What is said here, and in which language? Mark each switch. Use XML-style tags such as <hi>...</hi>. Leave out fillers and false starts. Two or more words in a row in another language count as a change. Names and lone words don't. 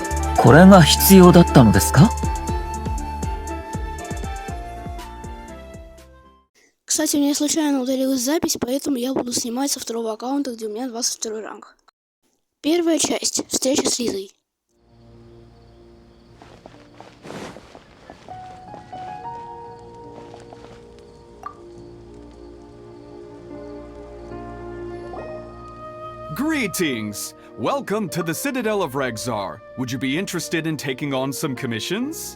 <ja>これが必要だったのですか?</ja> <ru>Кстати, мне случайно удалилась запись, поэтому я буду снимать со второго аккаунта, где у меня 22 ранг. Первая часть. Встреча с Лизой.</ru> <en>Greetings! Welcome to the Citadel of Regzar. Would you be interested in taking on some commissions?</en>